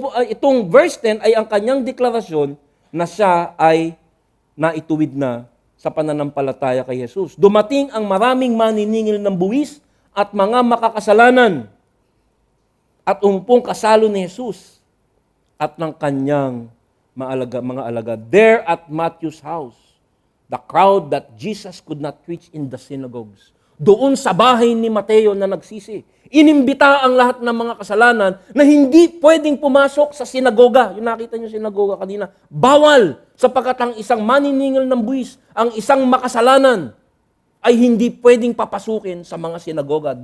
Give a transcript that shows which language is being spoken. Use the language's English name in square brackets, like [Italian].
[Filipino] Itong verse 10 ay ang kanyang deklarasyon na siya ay naituwid na sa pananampalataya kay Jesus. Dumating ang maraming maniningil ng buwis at mga makakasalanan at umpong kasalo ni Jesus at ng kanyang mga alagad. [English] There at Matthew's house, the crowd that Jesus could not reach in the synagogues. [Filipino] Doon sa bahay ni Mateo na nagsisi, inimbita ang lahat ng mga kasalanan na hindi pwedeng pumasok sa sinagoga. Yung nakita niyo sinagoga kanina, bawal sapagkat ang isang maniningil ng buwis, ang isang makasalanan, ay hindi pwedeng papasukin sa mga sinagoga.